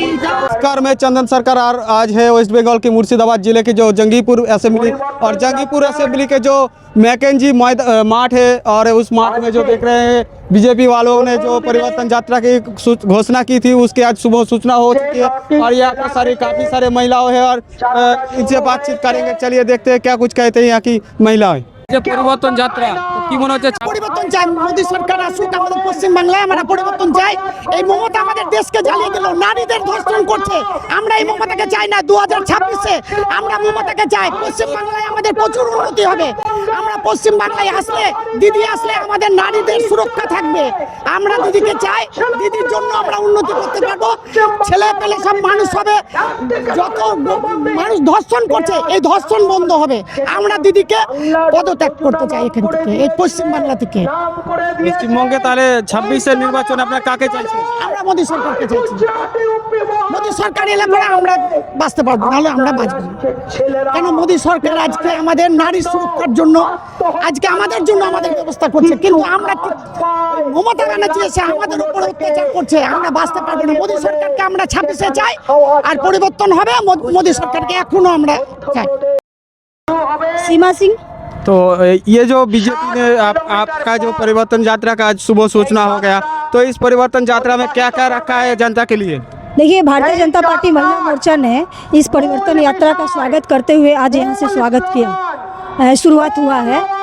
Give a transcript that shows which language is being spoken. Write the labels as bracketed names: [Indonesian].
[Hindi] नमस्कार, मैं चंदन सरकार आज है वेस्ट बंगाल के मुर्शिदाबाद जिले के जो जंगीपुर असेंबली और जंगीपुर असेंबली के जो मैकेंजी मार्ट है, और उस मार्ट में जो देख रहे हैं बीजेपी वालों ने जो परिवर्तन यात्रा की घोषणा की थी, उसकी आज सुबह सूचना हो चुकी है। और यहाँ पर काफ़ी सारे महिलाएं हैं और इनसे बातचीत करेंगे। चलिए देखते हैं क्या कुछ कहते हैं यहाँ की महिलाएं। [Bangla] পরিবর্তন যাত্রা কি মনে হচ্ছে? পরিবর্তন চাই, মোদী সরকার আসুক আমাদের পশ্চিম বাংলায়, আমরা পরিবর্তন চাই। এই মমতা আমাদের দেশকে জ্বালিয়ে দিল, নারীদের ধর্ষণ করছে। আমরা এই মমতাকে চাই না। 2026-এ আমরা মমতাকে চাই। পশ্চিম বাংলায় আমাদের প্রচুর উন্নতি হবে। আমরা পশ্চিম বাংলায় আসলে, দিদি আসলে আমাদের নারীদের সুরক্ষা থাকবে। আমরা দিদিকে চাই, দিদির জন্য আমরা উন্নতি করতে পারবো। ছেলে পেলে সব মানুষ হবে। যত মানুষ ধর্ষণ করছে, এই ধর্ষণ বন্ধ হবে। আমরা দিদিকে পদত্যাগ করতে চাই এখান থেকে, এই পশ্চিম বাংলা থেকে। পশ্চিমবঙ্গে তাহলে 26-এর নির্বাচন আপনার কাকে চাইছেন? আমরা মোদী সরকারকে চাইছি। মোদী সরকার এলে পরে আমরা বাঁচতে পারবো, নাহলে আমরা বাঁচবো না। কেন মোদী সরকার আজকে আমাদের নারী সুরক্ষার জন্য, আজকে আমাদের জন্য আমাদের ব্যবস্থা করছে, কিন্তু আমরা মমতা ব্যানার্জি এসে আমাদের উপর অত্যাচার করছে। আমরা বাঁচতে পারবো না। মোদী সরকারকে আমরা 26-এ চাই, আর পরিবর্তন হবে। মোদী সরকারকে এখনো আমরা চাই। [Hindi] सीमा सिंह। तो ये जो बीजेपी ने आपका जो परिवर्तन यात्रा का आज सुबह सूचना हो गया, तो इस परिवर्तन यात्रा में क्या क्या रखा है जनता के लिए? देखिए, भारतीय जनता पार्टी महिला मोर्चा ने इस परिवर्तन यात्रा का स्वागत करते हुए आज यहाँ से स्वागत किया, शुरुआत हुआ है।